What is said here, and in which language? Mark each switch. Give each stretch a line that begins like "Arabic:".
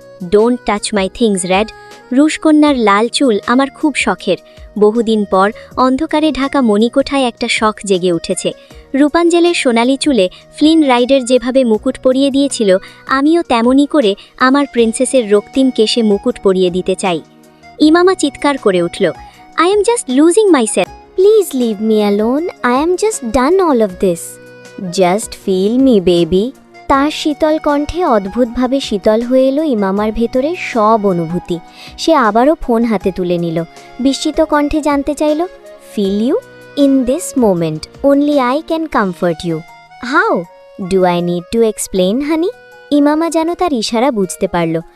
English: Don't touch my things red.
Bangla: রুশকন্যার লাল চুল আমার খুব শখের। বহুদিন পর অন্ধকারে ঢাকা মণিকোঠায় একটা শখ জেগে উঠেছে। রূপাঞ্জলের সোনালি চুলে ফ্লিন রাইডার যেভাবে মুকুট পরিয়ে দিয়েছিল, আমিও তেমনই করে আমার প্রিন্সেসের রক্তিম কেশে মুকুট পরিয়ে দিতে চাই। ইমামা চিৎকার করে উঠল,
English: I am just losing myself. Please leave me alone. I am just done all of this. Just feel me, baby.
Bangla: তার শীতল কণ্ঠে অদ্ভুতভাবে শীতল হয়ে এলো ইমামার ভেতরে সব অনুভূতি। সে আবারও ফোন হাতে তুলে নিল। বিস্মিত কণ্ঠে জানতে চাইল,
English: Feel you in this moment, only I can comfort you. How do I need to explain honey?
Bangla: ইমামা যেন তার ইশারা বুঝতে পারল।